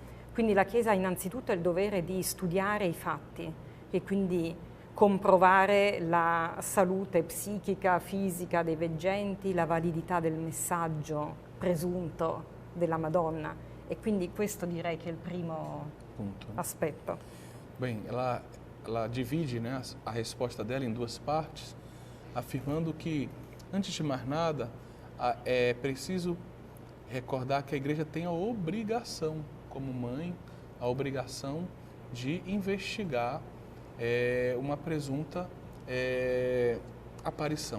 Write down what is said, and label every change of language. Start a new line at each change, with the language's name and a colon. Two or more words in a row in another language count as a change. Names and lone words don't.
Italian: Quindi la Chiesa ha innanzitutto il dovere di studiare i fatti e quindi comprovare la salute psichica, fisica dei veggenti, la validità del messaggio presunto della Madonna E quindi questo direi che è il primo aspetto.
Portuguese: Bem, ela divide, né, a resposta dela em duas partes, afirmando que, antes de mais nada, é preciso recordar que a igreja tem a obrigação, como mãe, a obrigação de investigar uma presunta aparição.